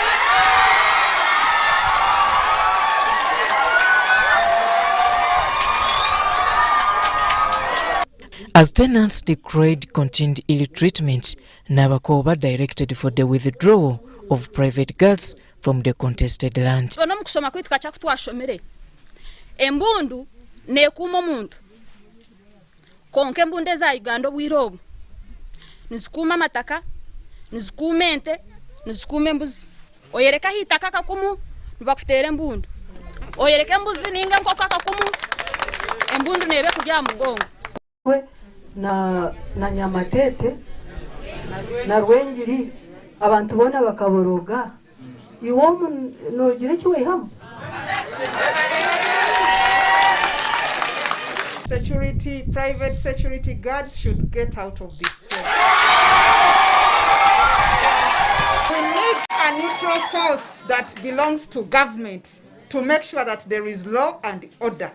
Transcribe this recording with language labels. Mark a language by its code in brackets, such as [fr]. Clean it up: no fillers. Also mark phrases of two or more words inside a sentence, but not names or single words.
[en] As tenants decried continued ill treatment, Nabakoba directed for the withdrawal of private guards from the contested land. [nyn] Embundu nekuma omuntu konke embunde za Uganda obwirobo nizikuma mataka nizikuma ente nizikuma embuzi oyereka hitaka kakumu nibakutera embundu oyereka embuzi ninga nkoko kakumu embundu nebe kujya mugongo na Nyamatete na Rwengiri abantu bona bakaboroga iwo nogire cyo wehamu. [en] Private security guards should get out of this place. We need a neutral force that belongs to government to make sure that there is law and order.